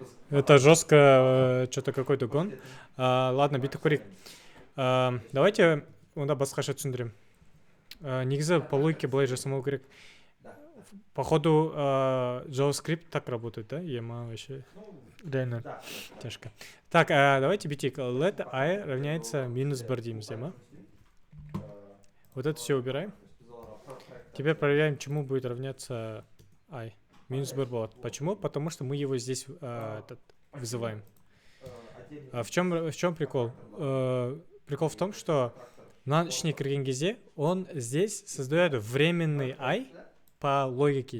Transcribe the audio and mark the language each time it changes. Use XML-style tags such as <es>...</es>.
<ru>Это жестко, что-то какой-то гон.</ru> <kk>Ладно, бүйтіп көрейік. Давайте онда басқаша түсіндірем. Негізі</kk> <ru>по логике</ru> <kk>былай жасамау керек.</kk> <ru>Походу JavaScript так работает, да? Ема вообще. Реально тяжко. Так, давайте битик. Let I равняется -1</ru> <kk>дейміз,</kk> <ru>ема. Вот это все убираем. Теперь проверяем, чему будет равняться I.</ru> <kk>-1 болады.</kk> <ru>Почему? Потому что мы его здесь вызываем. В чем прикол? Прикол в том, что на</ru> <kk>ішіне кірген кезде</kk> <ru>он здесь создает временный I по логике.</ru>